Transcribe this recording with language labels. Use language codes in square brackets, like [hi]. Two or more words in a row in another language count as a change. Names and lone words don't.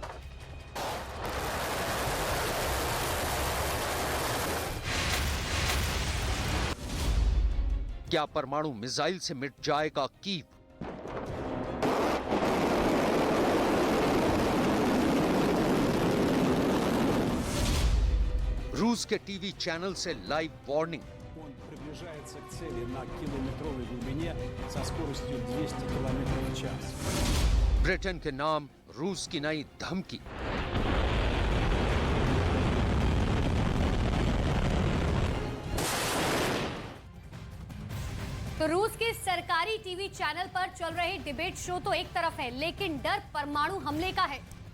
[hi] क्या परमाणु मिसाइल से मिट जाएगा कीव? रूस के टीवी चैनल से [en] live warning. [ru] Он приближается к цели на километровой глубине со скоростью 200 км в час. [hi] ब्रिटेन के नाम रूस की नई धमकी। तो रूस के सरकारी टीवी चैनल पर चल रहे [en] debate show [hi] तो एक तरफ है, लेकिन डर परमाणु हमले का है।